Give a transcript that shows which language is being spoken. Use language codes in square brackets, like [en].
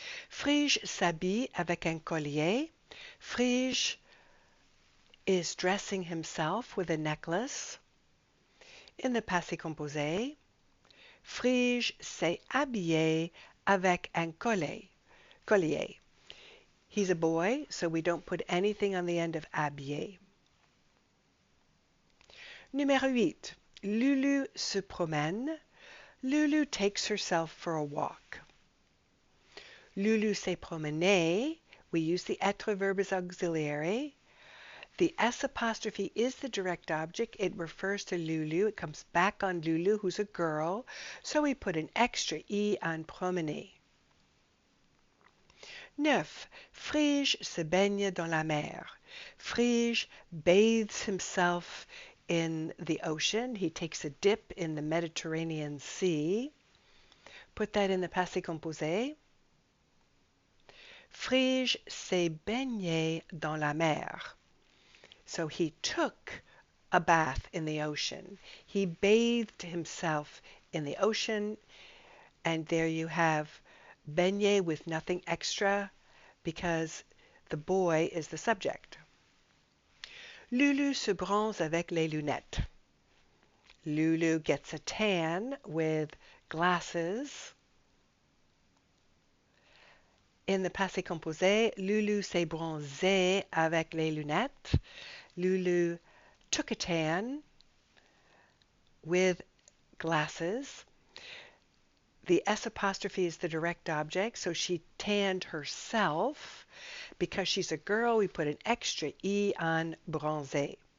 [fr] Phryge s'habille avec un collier. [en] Phryge is dressing himself with a necklace. In the [fr] passé composé, Phryge s'est habillé avec un collier. [en] He's a boy, so we don't put anything on the end of habillé. [fr] Numéro 8. Lulu se promène. [en] Lulu takes herself for a walk. [fr] Lulu s'est promenée. [en] We use the être verb as auxiliary. The S apostrophe is the direct object. It refers to Lulu. It comes back on Lulu, who's a girl. So we put an extra E on promener. 9. [fr] Phryge se baigne dans la mer. [en] Phryge bathes himself in the ocean. He takes a dip in the Mediterranean Sea. Put that in the passé composé. [fr] Phryge s'est baigné dans la mer. [en] So he took a bath in the ocean. He bathed himself in the ocean, and there you have baigné with nothing extra because the boy is the subject. [fr] Lulu se bronze avec les lunettes. [en] Lulu gets a tan with glasses. In the [fr] passé composé, Lulu s'est bronzée avec les lunettes. [en] Lulu took a tan with glasses. The S apostrophe is the direct object, so she tanned herself. Because she's a girl, we put an extra E on bronzée.